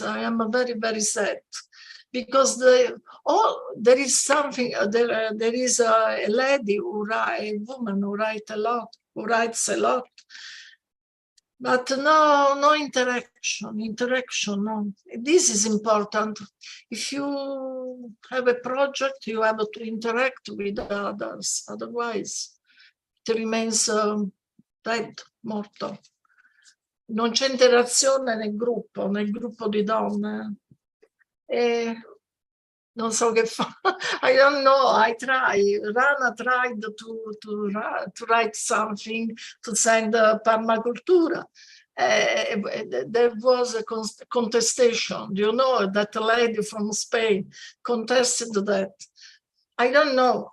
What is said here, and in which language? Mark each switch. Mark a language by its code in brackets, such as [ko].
[en] I am very, very sad because there is something, there is a lady a woman who writes a lot, but no interaction, no. This is important. If you have a project, you have to interact with others, otherwise it remains dead, morto. [it] Non c'è interazione nel gruppo di donne. E non so che fa. [en] I don't know. I try. Rana tried to write something to send permacultura. There was a contestation. You know, that lady from Spain contested that. I don't know.